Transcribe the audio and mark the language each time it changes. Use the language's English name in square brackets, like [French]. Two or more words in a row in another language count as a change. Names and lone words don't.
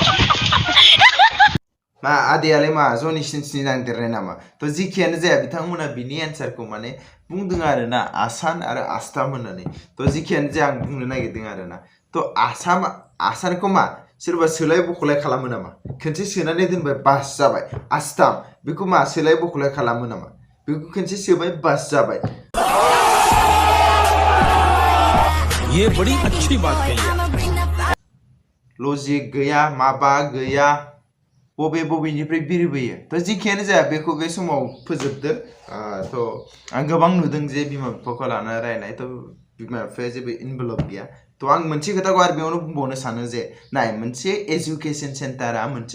[Bodo] मा आदैयालाय मा जनि सिन्सनि नांदेरनाय नामा थ' जिखियानो जाया बिथांमोना बिनि एन्सारखौ माने बुंदों आरो ना आसान आरो आस्थाम होननानै थ' जिखियानो जाया आं बुंनो नागिरदों आरो ना थ' आसानखौ मा सोरबा सोलाय बखलाय खालामो नामा खनसे सोनानै दोनबाय बास जाबाय आस्थाम बेखौ मा सोलाय बखलाय खालामो नामा बेखौ खनसे सोबाय बास जाबाय [Hindi] ये बड़ी अच्छी बात कही [Bodo] लजिक गैया माबा गैया बबेनिफ्राय बिरबोयो थ' जिखियानो जाया बेखौ बे समाव फोजोबदो थ' आं गोबां नुदों जे बिमा बिफाखौ लाना रायनाय थ' बिमा बिफाया जेबो इनभल्भ गैया थ' आं मोनसे खोथाखौ आरो बेयावनो बुंबावनो सानो जे नाय मोनसे [English] education centre [Bodo] मोनसे